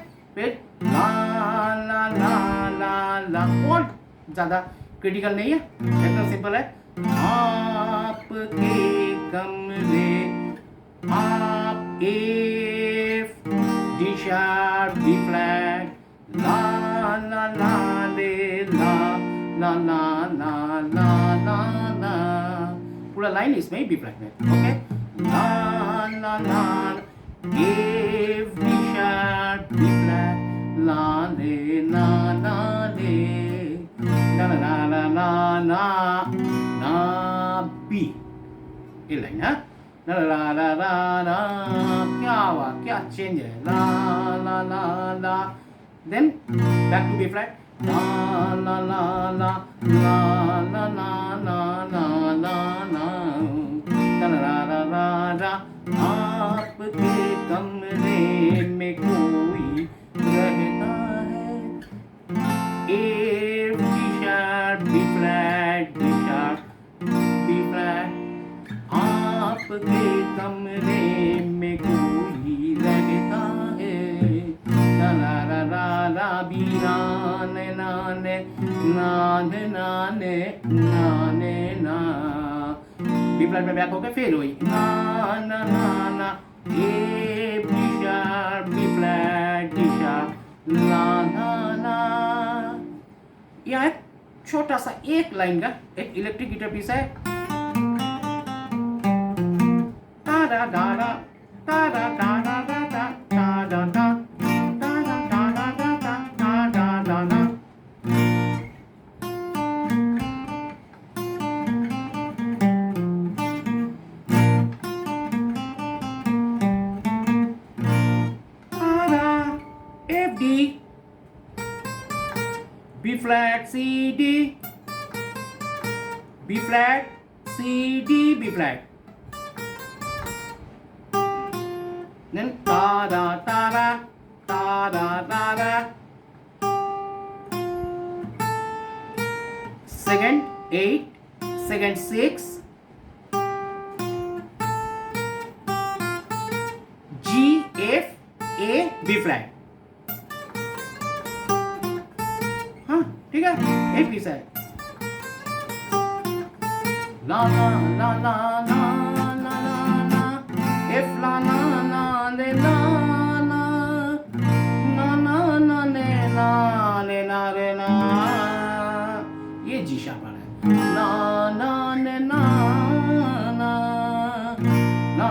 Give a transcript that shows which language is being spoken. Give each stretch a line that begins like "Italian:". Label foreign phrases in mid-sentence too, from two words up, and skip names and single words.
Hindi: फिर ला ला ला ला ला, और ज्यादा क्रिटिकल नहीं है, एकदम सिंपल है। आपके कमरे, आप
English: F D sharp B flat, ला ला ला ले ला ला ला ला ला ला ला,
Hindi: पूरा लाइन इसमें
English: B flat
Hindi: में, ओके। ला ला ला
English: F D sharp B flat, ला ले ना ना ले, ना ना ना ना ना ना बी, ये लाइन है ला ला ला ला ला,
Hindi: क्या हुआ, क्या चेंज है, ला ला ला ला,
English: then back to B flat, ला ला ला ला ला ला ला ला ला ला ला ला ला ला ला।
Hindi: आपके कमरे में कोई रहता है,
English: A D sharp B flat D sharp B flat,
Hindi: आपके कमरे में कोई रहता है, ला ला ला ला ला बी नाने नाने नाने नाने नाने ना,
English: B flat
Hindi: में बैक होके फिर हुई ना ना ना ना,
English: A B sharp B flat D sharp
Hindi: ला ना ना। यह एक छोटा सा एक लाइन का एक
English: electric guitar piece
Hindi: है, ता दा दा दा ता दा दा दा दा ता दा दा ता दा दा दा दा ता दा दा दा।
English: F D B flat C D B flat C D B flat, then ta da ta da ta da ta da, second 8 second 6 G F A B flat,
Hindi: हाँ ठीक है, एक पीस है, ला ला ला ला ला ला ला, F ला ना ना ले ला ना ना ना ना ले ला ले ला रे ना, ये
English: G sharp है, ला ना ले ना ना ना